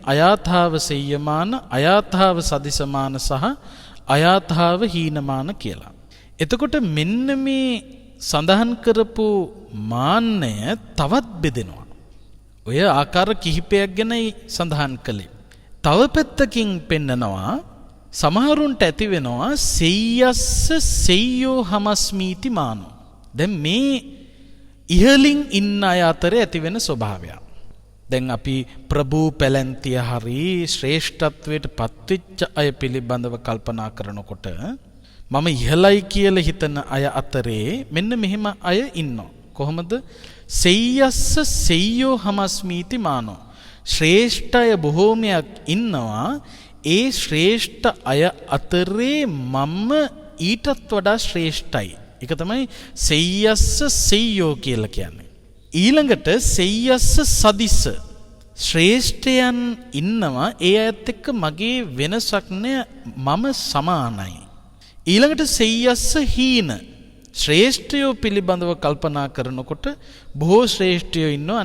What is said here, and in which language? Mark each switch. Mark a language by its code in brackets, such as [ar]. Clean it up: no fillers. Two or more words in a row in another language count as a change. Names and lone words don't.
[si] අයාථාව සෙය්‍යමාන, අයාථාව සදිසමාන සහ අයාථාව හීනමාන කියලා. එතකොට මෙන්න මේ සඳහන් කරපු මාන්නය තවත් බෙදෙනවා. ඔය ආකාර කිහිපයක් ගැනයි සඳහන් කළේ. තව පැත්තකින් පෙන්නනවා සමහරුන්ට ඇති වෙනවා [pi] සෙය්‍යස්ස සෙය්‍යෝ හමස්මීති මානෝ. [si] දැන් මේ ඉහලින් ඉන්න අය අතරේ ඇති වෙන ස්වභාවයක්. දැන් අපි ප්‍රභූ පැලැන්තිය හරි ශ්‍රේෂ්ඨත්වයට පත්වෙච්ච අය පිළිබඳව කල්පනා කරනකොට මම ඉහළයි කියලා හිතන අය අතරේ මෙන්න මෙහෙම අය ඉන්නවා. කොහොමද? [pi] සෙය්‍යස්ස සෙය්‍යෝ හමස්මීති මානෝ. [si] ශ්‍රේෂ්ඨ අය බොහෝමයක් ඉන්නවා. ඒ ශ්‍රේෂ්ඨ අය අතරේ මම ඊටත් වඩා ශ්‍රේෂ්ඨයි. ඒක තමයි [pi] සෙය්‍යස්ස සෙය්‍යෝ [si] කියලා කියන්නේ. ඊළඟට [pi] සෙය්‍යස්ස සදිස. [si] ශ්‍රේෂ්ඨයන් ඉන්නවා. ඒ අයත් එක්ක මගේ වෙනසක් නෑ, මම සමානයි. ඊළඟට [pi] සෙය්‍යස්ස හීන. [si] ශ්‍රේෂ්ඨයෝ පිළිබඳව කල්පනා කරනකොට බොහෝ ශ්‍රේෂ්ඨයෝ ඉන්නවා.